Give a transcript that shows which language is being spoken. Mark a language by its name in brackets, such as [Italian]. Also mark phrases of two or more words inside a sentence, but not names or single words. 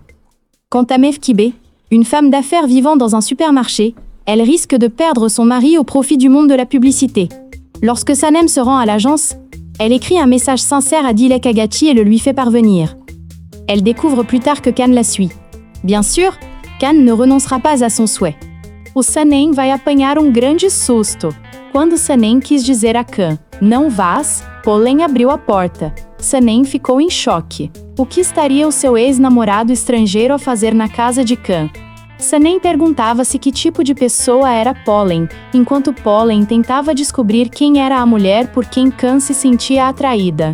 [French] Quant à Mefkibé, une femme d'affaires vivant dans un supermarché, elle risque de perdre son mari au profit du monde de la publicité. Lorsque Sanem se rend à l'agence, elle écrit un message sincère à Dilek Agachi et le lui fait parvenir. Elle découvre plus tard que Can la suit. Bien sûr, Can ne renoncera pas à son souhait. [Portuguese] O Sanem vai apanhar grande susto. Quando Sanem quis dizer a Can, não vás, Pollen abriu a porta. Sanem ficou em choque. O que estaria o seu ex-namorado estrangeiro a fazer na casa de Khan? Sanem perguntava-se que tipo de pessoa era Pollen, enquanto Pollen tentava descobrir quem era a mulher por quem Khan se sentia atraída.